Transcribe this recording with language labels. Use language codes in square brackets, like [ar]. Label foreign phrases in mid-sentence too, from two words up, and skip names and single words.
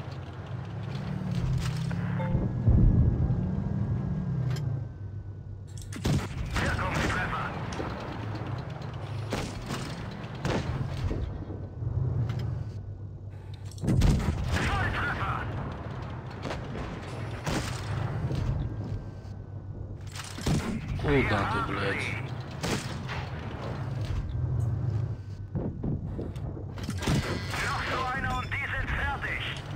[de] Wirkungstreffer. Volltreffer. [ru] Куда ты, блядь? [de] Noch so einer und die sind fertig.